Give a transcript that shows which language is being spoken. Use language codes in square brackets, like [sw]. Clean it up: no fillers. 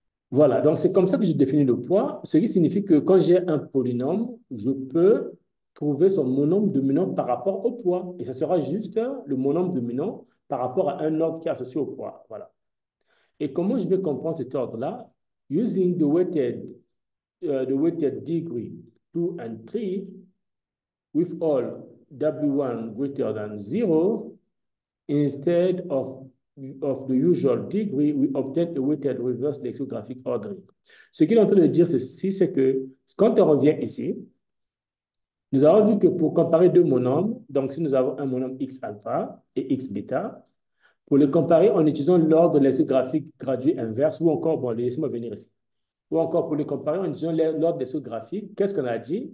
[fr] Voilà, donc c'est comme ça que je définis le poids, ce qui signifie que quand j'ai un polynôme, je peux trouver son monombre dominant par rapport au poids. Et ce sera juste le monombre dominant par rapport à un ordre qui est associé au poids. Voilà. Et comment je vais comprendre cet ordre-là? [en] Using the weighted degree 2 and 3 with all W1 greater than 0 instead of of the usual degree, we obtain a weighted reverse lexicographic ordering. [fr] Ce qu'il est en train de dire ceci, c'est que quand on revient ici, nous avons vu que pour comparer deux monomes, donc si nous avons un monome x alpha et x bêta, pour les comparer en utilisant l'ordre lexicographique gradué inverse, ou encore, bon, laissez-moi venir ici, ou encore pour les comparer en utilisant l'ordre lexicographique, qu'est-ce qu'on a dit?